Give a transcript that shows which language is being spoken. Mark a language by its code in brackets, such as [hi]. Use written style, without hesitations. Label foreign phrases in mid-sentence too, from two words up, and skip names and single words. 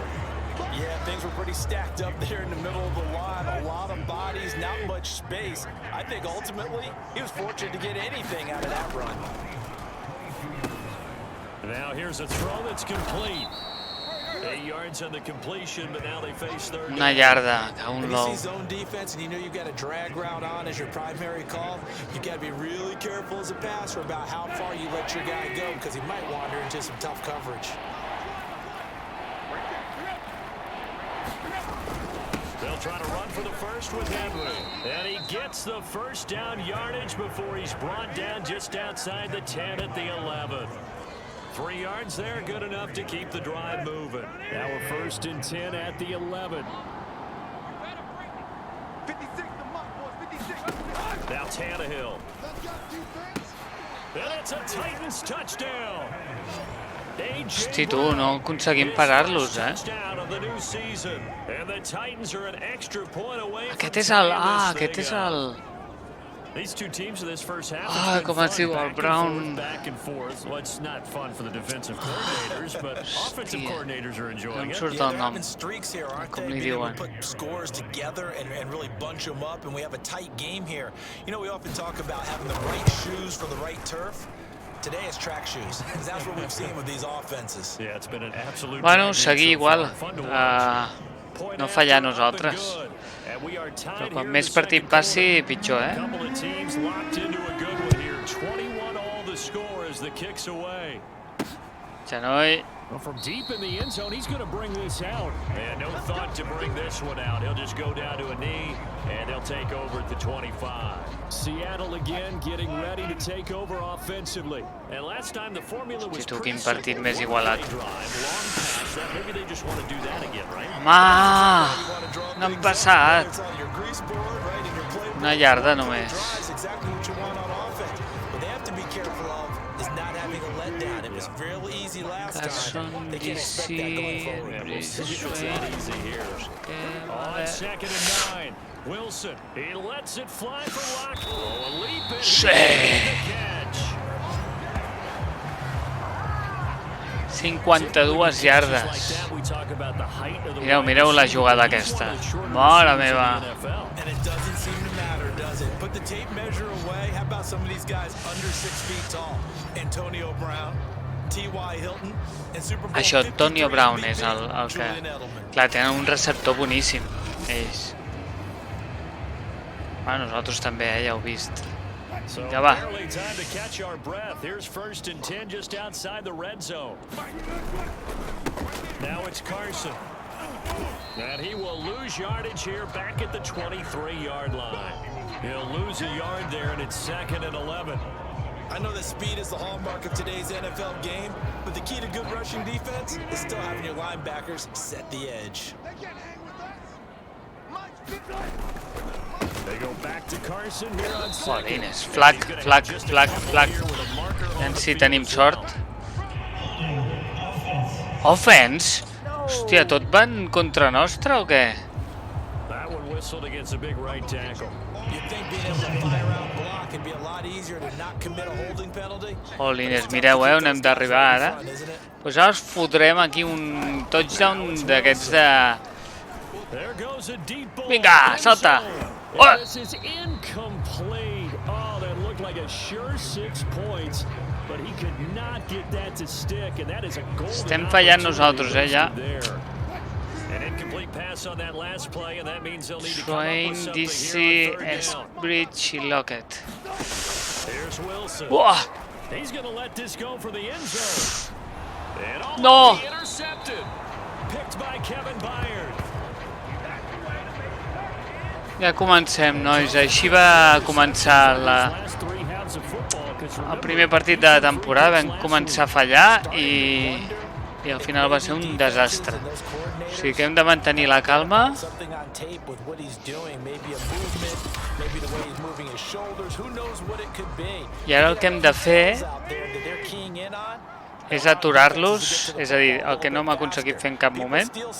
[en] Yeah, things were pretty stacked up there in the middle of the line. A lot of bodies, not much space. I think ultimately he was fortunate to get anything out of that run. Now here's a throw that's complete. 8 yards on the completion, but now they face 3rd. [ca] Una yarda, cago en [en] When you [ca] l'ou. [en] see zone defense and you know you've got a drag route on as your primary call, you got to be really careful as a passer about how far you let your guy go because he might wander into some tough coverage. They'll try to run for the first with Henry. And he gets the first down yardage before he's brought down just outside the 10 at the 11. 3 yards there, good enough to keep the drive moving. Now we're 1st and 10 at the 11. Now Tannehill. And it's a Titans touchdown. [ca] Hosti, tu, no aconseguim parar-los, eh? Aquest és el... Ah, aquest és el... Ah, com es diu, el Brown... Hòstia, no em surt el nom. Com li diuen? [en] Today it's track shoes. That's what we've seen with these offenses. Yeah, it's been an absolute. [ca] Bueno, seguir igual. No fallar nosaltres. Però quan més partit passi, pitjor, eh? Genoll. [en] Well, from deep in the end zone, he's going to bring this out. And no thought to bring this one out. He'll just go down to a knee, and they'll take over at the 25. Seattle again getting ready to take over offensively. And last time the formula was [ca] quin partit més igualat. [en] Maybe they just want to do that again, right? [ca] Home! No hem passat. Una yarda només. [en] Carson, DC, On 2nd and 9, Wilson, he lets it fly for Lock. Oh, a leap in. [ca] Sí! 52 yardes. Mireu, mireu la jugada aquesta. Mare meva. Això, Antonio Brown és el que... Clar, tenen un receptor boníssim, ells. Bueno, nosaltres també, ja ho heu vist. Vinga, va. [en] Here's 1st and 10 just outside the red zone. Now it's Carson. And he will lose yardage here back at the 23-yard line. He'll lose a yard there, and it's 2nd and 11. I know that speed is the hallmark of today's NFL game, but the key to good rushing defense is still having your linebackers set the edge. They go back to Carson here on [ca] Jolines, flac. I si tenim sort. [en] Offense? [ca] Hòstia, tot van contra nostra o què? [en] That one whistled against a big right tackle. You think being able to fire out block can be a lot easier to not commit a holding penalty? [ca] Jolines, mireu, on hem d'arribar ara? Doncs ara us fotrem aquí un touchdown d'aquests de... Vinga, salta! [en] Oh! This is incomplete. Oh, that looked like a sure 6 points, but he could not get that to stick, and that is a goal. [ca] Estem fallant nosaltres, ja. [en] An incomplete pass on that last play, and that means they'll need to come up Swain, with something DC, here on 3rd down. [ca] Esbridge i Lockett. [en] Here's Wilson. Uah! He's going to let this go for the end zone. And [ca] No! [en] intercepted. Picked by Kevin Byard. [ca] Ja comencem, nois. Així va començar el primer partit de la temporada. Vam començar a fallar i al final va ser un desastre. O sigui que hem de mantenir la calma. I ara el que hem de fer és aturar-los, és a dir, el que no hem aconseguit fer en cap moment.